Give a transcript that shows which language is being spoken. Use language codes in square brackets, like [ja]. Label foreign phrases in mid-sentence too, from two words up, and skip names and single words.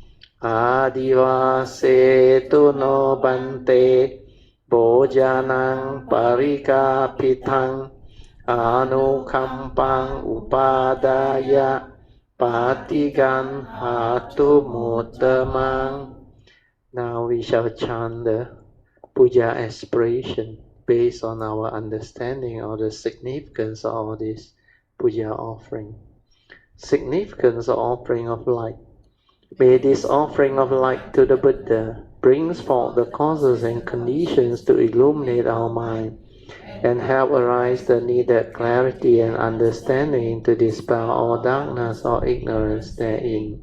[pi] Adivase tuno bante Bojanang parikapitang Anukampang upadaya Patigan hatu muttamang. [en] Now we shall chant the Puja aspiration based on our understanding of the significance of all this Puja offering. Significance of offering of light. May this offering of light to the Buddha brings forth the causes and conditions to illuminate our mind and help arise the needed clarity and understanding to dispel all darkness or ignorance therein.